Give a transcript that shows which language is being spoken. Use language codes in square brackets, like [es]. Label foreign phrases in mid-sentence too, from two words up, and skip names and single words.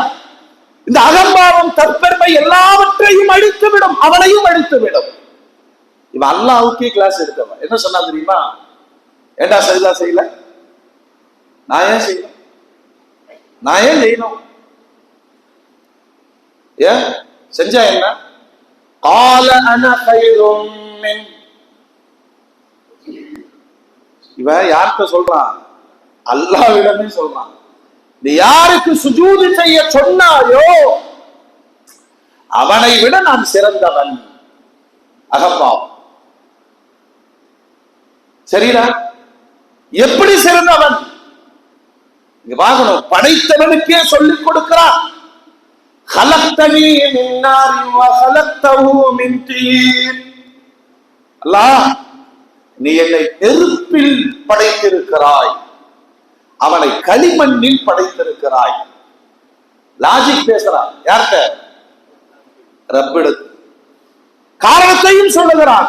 [ta] இந்த அகம்பாவம், தற்பெருமை எல்லாவற்றையும் அழித்துவிடும், அவனையும் அழித்துவிடும். இவன் அல்லாஹ்வுக்கே கிளாஸ் எடுத்தவன் என்ன சொன்னா தெரியுமா? ஏண்டா சரிதா செய்யல, நான் ஏன் செய்யணும், நான் ஏன் செய்யணும், ஏன் செஞ்சா என்ன? [ar] قال انا خير من. [ta] இவன் யார்கிட்ட சொல்றான்? அல்லாஹ்விடமே சொல்றான். நீ யாருக்கு சுஜூது செய்ய சொன்னாயோ அவனை விட நான் சிறந்தவன். அகப்பாவம் சரிடா, எப்படி சிறந்தவன் இங்க பார்க்கணும். படைத்தவனுக்கே சொல்லிக் கொடுக்கிறான். [ar] خلقتني من نار وخلقته من طين. [ta] அல்லாஹ், நீ என்னை நெருப்பில் படைத்திருக்கிறாய், அவனை களிமண்ணில் படைத்திருக்கிறாய். லாஜிக் பேசுறான். யார்கிட்ட? ரப்பிடத்து. காரணத்தையும் சொல்லுகிறான்.